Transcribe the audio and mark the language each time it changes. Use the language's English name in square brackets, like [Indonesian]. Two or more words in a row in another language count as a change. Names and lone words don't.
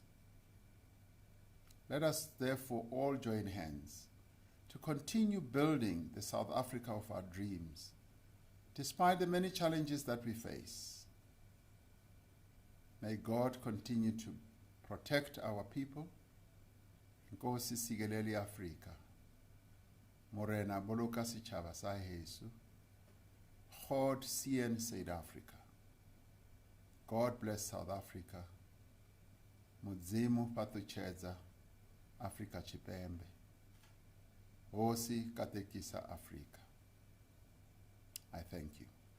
[English] Let us therefore all join hands to continue building the South Africa of our dreams, despite the many challenges that we face. May God continue to protect our people. [Xhosa] Nkosi sikelele Afrika. [Southern Sotho] Morena boloka setjhaba sa heso. [Afrikaans] God seën South Africa. [English] God bless South Africa. [Venda] Mudzimu patutshedza Afrika Tshipembe. [Tsonga] Hosi katekisa Afrika. [English] I thank you.